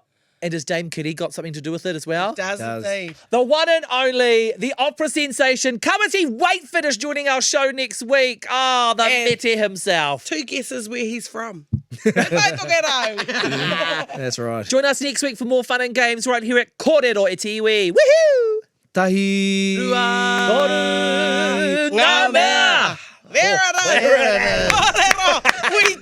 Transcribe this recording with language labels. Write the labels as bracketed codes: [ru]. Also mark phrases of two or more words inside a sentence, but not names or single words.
[en] And has Dame Kitty got something to do with it as well? Does Does. indeed. The one and only, the opera sensation, Kamiti Waitford is joining our show next week. Oh, the And- Mete himself. 2 guesses where he's from. Taitokero. That's right. Join us next week for more fun and games right here at Kōrero e te iwi. Woohoo! [mi] Tahi. Ngā mea. Kōrero.